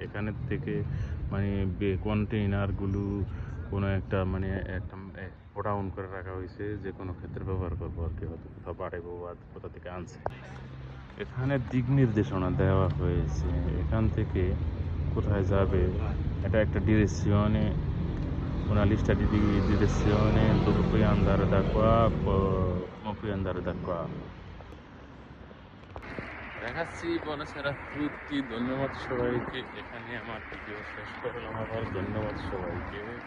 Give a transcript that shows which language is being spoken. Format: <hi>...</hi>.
<bn>এখানের থেকে মানে কন্টেইনারগুলো কোনো একটা মানে একটা গোডাউন করে রাখা হয়েছে, যে কোনো ক্ষেত্রে ব্যবহার করবো আর কি, হয়তো কোথাও পাঠাবো বা কোথা থেকে আনছে। এখানে দিক নির্দেশনা দেওয়া হয়েছে, এখান থেকে কোথায় যাবে। এটা একটা ডিরেকশনে,</bn> <it>una lista di direzione dove puoi andare da qua, come puoi andare da qua. Ragazzi, buonasera a tutti,</it> <bn>ধন্যবাদ সবাইকে। এখানে আমার ভিডিও শেষ করলাম। আবার ধন্যবাদ সবাইকে।</bn>